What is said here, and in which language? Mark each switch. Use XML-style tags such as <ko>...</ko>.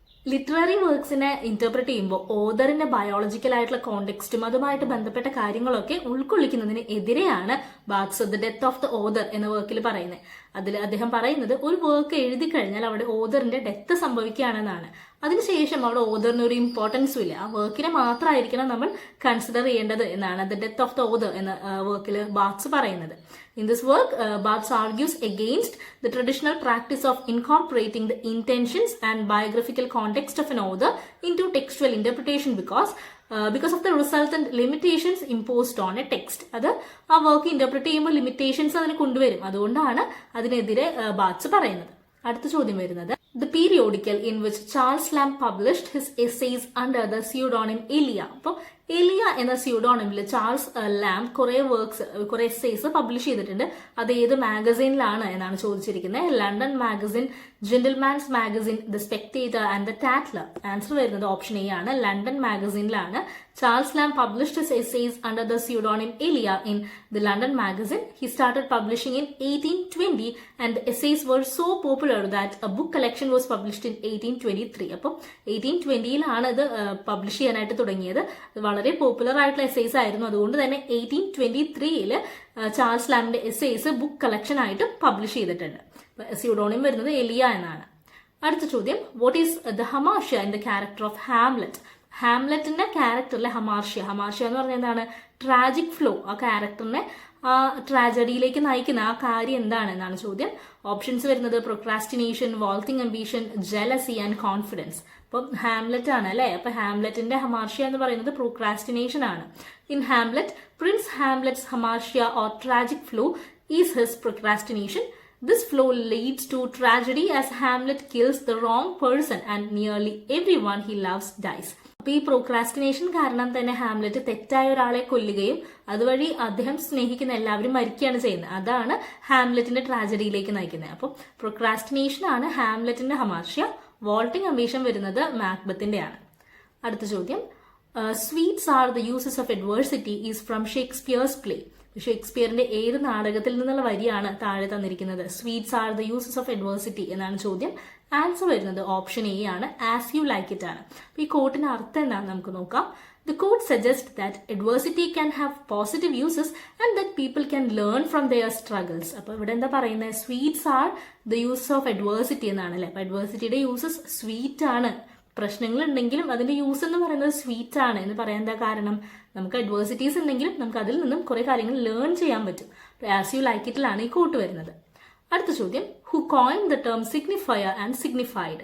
<ml>Literary വർക്ക്സിനെ interpret ചെയ്യുമ്പോൾ ഓതറിന്റെ biological ആയിട്ടുള്ള കോണ്ടെക്സ്റ്റും അതുമായിട്ട് ബന്ധപ്പെട്ട കാര്യങ്ങളൊക്കെ ഉൾക്കൊള്ളിക്കുന്നതിന് എതിരെയാണ് ബാർത്സ് the death of the author എന്ന വർക്കിൽ പറയുന്നത്. അതിൽ അദ്ദേഹം പറയുന്നത് ഒരു വർക്ക് എഴുതി കഴിഞ്ഞാൽ അവിടെ ഓതറിന്റെ ഡെത്ത് സംഭവിക്കുകയാണെന്നാണ്. അതിനുശേഷം അവിടെ ഓതറിന് ഒരു ഇമ്പോർട്ടൻസും ഇല്ല. ആ വർക്കിനെ മാത്രമായിരിക്കണം നമ്മൾ കൺസിഡർ ചെയ്യേണ്ടത് എന്നാണ് the death of the author എന്ന വർക്കിൽ ബാർത്സ് പറയുന്നത്.</ml> <en>In this work, Barthes argues against the traditional practice of incorporating the intentions and biographical context of an author into textual interpretation because of the resultant limitations imposed on a text.</en> <ml>അത് ആ work interpret ചെയ്യുമ്പോൾ limitations അതിന് കൊണ്ടുവരും. അതുകൊണ്ടാണ് അതിനെതിരെ ബാർത്സ് പറയുന്നത്. അടുത്ത ചോദ്യം വരുന്നത്</ml> <en>the periodical in which Charles Lamb published his essays under the pseudonym Elia.</en> <ml>അപ്പോൾ എലിയ എന്ന സ്യൂഡോണിമിൽ ചാൾസ് ലാം കുറെ എസ്സേസ് പബ്ലിഷ് ചെയ്തിട്ടുണ്ട്. അത് ഏത് മാഗസീനിലാണ് എന്നാണ് ചോദിച്ചിരിക്കുന്നത്. London magazine, gentlemen magazine, the spectator and the ടാറ്റ്ലർ. Answer വരുന്നത് ഓപ്ഷൻ എ ആണ്. London മാഗസീനിലാണ്</ml> <en>Charles Lamb published his essays under the pseudonym Elia in the London magazine. He started publishing in 1820 and the essays were so popular that a book collection was published in 1823.</en> <ml>അപ്പോൾ 1820-ലാണ് ഇത് publish ചെയ്യാനായിട്ട് തുടങ്ങിയത്. വളരെ popular ആയിട്ടുള്ള essays ആയിരുന്നു. അതുകൊണ്ട് തന്നെ 1823-ൽ Charles ലാമിന്റെ essays book collection ആയിട്ട് പബ്ലിഷ് ചെയ്തിട്ടുണ്ട്. സ്യൂഡോണിം വരുന്നത് എലിയ എന്നാണ്. അടുത്ത ചോദ്യം,</ml> <en>What is the hamartia in the character of Hamlet?</en> <ml>ഹാംലെറ്റിന്റെ ക്യാരക്ടറിലെ ഹമാർഷ്യ എന്ന് പറഞ്ഞാൽ എന്താണ്? Tragic flow. ആ ക്യാരക്ടറിനെ ആ ട്രാജഡിയിലേക്ക് നയിക്കുന്ന ആ കാര്യം എന്താണ് എന്നാണ് ചോദ്യം. ഓപ്ഷൻസ് വരുന്നത് procrastination, വാൾത്തിങ് ambition, jealousy and confidence. അപ്പം ഹാംലെറ്റ് ആണ് അല്ലെ. അപ്പൊ ഹാംലെറ്റിന്റെ ഹമാർഷ്യ എന്ന് പറയുന്നത് പ്രൊക്രാസ്റ്റിനേഷൻ ആണ്.</ml> <en>In Hamlet, prince Hamlet's hamartia or tragic flaw is his procrastination. This flow leads to tragedy as Hamlet kills the wrong person and nearly everyone he loves dies.</en> <ml>അപ്പൊ ഈ procrastination കാരണം തന്നെ ഹാംലെറ്റ് തെറ്റായ ഒരാളെ കൊല്ലുകയും അതുവഴി അദ്ദേഹം സ്നേഹിക്കുന്ന എല്ലാവരും മരിക്കുകയാണ് ചെയ്യുന്നത്. അതാണ് ഹാംലെറ്റിന്റെ ട്രാജഡിയിലേക്ക് നയിക്കുന്നത്. അപ്പോൾ പ്രൊക്രാസ്റ്റിനേഷൻ ആണ് ഹാംലെറ്റിന്റെ ഹമാർഷ്യ.</ml> <en>vaulting ambition</en> <ml>വരുന്നത് മാക്ബത്തിന്റെയാണ്. അടുത്ത ചോദ്യം,</ml> <en>Sweets are the uses of adversity is from Shakespeare's play.</en> <ml>ഷേക്സ്പിയറിന്റെ ഏത് നാടകത്തിൽ നിന്നുള്ള വരിയാണ് താഴെ തന്നിരിക്കുന്നത്?</ml> <en>sweets are the uses of adversity</en> <ml>എന്നാണ് ചോദ്യം. ആൻസർ വരുന്നത് ഓപ്ഷൻ എ ആണ്. ആസ് യു ലൈക്ക് ഇറ്റ് ആണ്. അപ്പൊ ഈ കോട്ടിന്റെ അർത്ഥം എന്താണെന്ന് നമുക്ക് നോക്കാം.</ml> <en>The quote suggests that adversity can have positive uses and that people can learn from their struggles.</en> <ml>അപ്പോൾ ഇവിടെ എന്താ പറയുന്നത്?</ml> <en>sweets are the use of adversity</en> <ml>എന്നാണ് അല്ലെ. അപ്പൊ അഡ്വേഴ്സിറ്റിയുടെ യൂസസ് സ്വീറ്റ് ആണ്. പ്രശ്നങ്ങൾ ഉണ്ടെങ്കിലും അതിന്റെ യൂസ് എന്ന് പറയുന്നത് സ്വീറ്റ് ആണ് എന്ന് പറയാൻ എന്താ കാരണം? നമുക്ക് അഡ്വേഴ്സിറ്റീസ് ഉണ്ടെങ്കിലും നമുക്ക് അതിൽ നിന്നും കുറെ കാര്യങ്ങൾ ലേൺ ചെയ്യാൻ പറ്റും.</ml> <en>as you like ഇറ്റിലാണ്</en> <ml>ഈ കോട്ട് വരുന്നത്. അടുത്ത ചോദ്യം,</ml> <en>Who coin the term signifier and signified?</en>